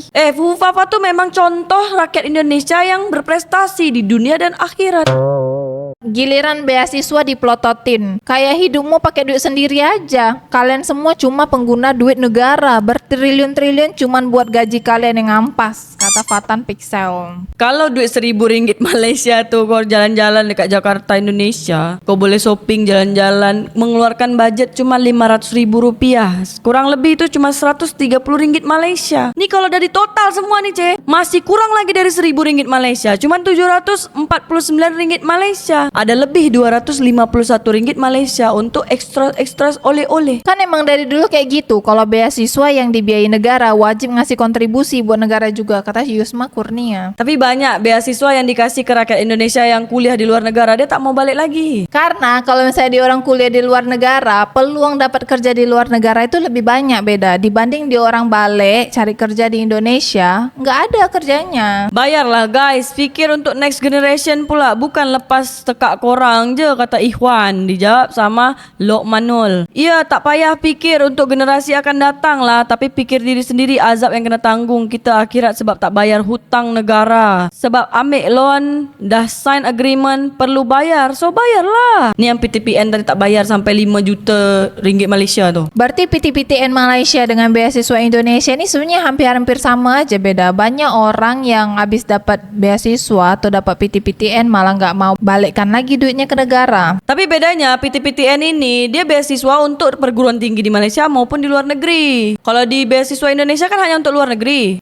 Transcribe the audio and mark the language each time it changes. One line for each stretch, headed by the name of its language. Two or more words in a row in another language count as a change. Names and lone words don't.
Indonesian: Fufafa tuh memang contoh rakyat Indonesia yang berprestasi di dunia dan akhirat. Giliran beasiswa diplototin. Kayak hidupmu pakai duit sendiri aja. Kalian semua cuma pengguna duit negara. Bertriliun-triliun cuman buat gaji kalian yang ampas, kata Fatan Pixel.
Malay: Kalau duit RM1.000 Malaysia tuh kau jalan-jalan dekat Jakarta Indonesia, kau boleh shopping jalan-jalan, mengeluarkan budget cuma RM500.000.
Indonesian: Kurang lebih itu cuma RM130 Malaysia. Nih kalau dari total semua nih masih kurang lagi dari RM1.000 Malaysia. Cuma RM749 Malaysia. Ada lebih RM251 Malaysia untuk ekstra oleh-oleh. Kan emang dari dulu kayak gitu. Kalau beasiswa yang dibiayai negara wajib ngasih kontribusi buat negara juga, kata Yusma Kurnia.
Malay: Tapi banyak beasiswa yang dikasih ke rakyat Indonesia yang kuliah di luar negara, dia tak mau balik lagi. Karena kalau misalnya dia orang kuliah di luar negara, peluang dapat kerja di luar negara itu lebih banyak beda dibanding dia orang balik cari kerja di Indonesia, nggak ada kerjanya. Bayarlah guys, fikir untuk
English: next generation
Malay: pula, bukan lepas tekak korang je, kata Ikhwan.
Indonesian: Dijawab sama Lokmanul.
Malay: Ya, tak payah fikir untuk generasi akan datang lah, tapi pikir diri sendiri azab yang kena tanggung kita akhirat sebab tak bayar hutang negara. Sebab ambil loan, dah
English: sign agreement,
Malay: perlu bayar, so bayarlah. Ni yang PTPN tadi tak bayar sampai RM5 juta Malaysia tu.
Indonesian: Berarti PTPTN Malaysia dengan beasiswa Indonesia ni sebenarnya hampir-hampir sama aja, beda. Banyak orang yang habis dapat beasiswa atau dapat PTPTN malah nggak mau balikkan lagi duitnya ke negara. Tapi bedanya PTPTN ini dia beasiswa untuk perguruan tinggi di Malaysia maupun di luar negeri. Kalau di beasiswa Indonesia kan hanya untuk luar negeri.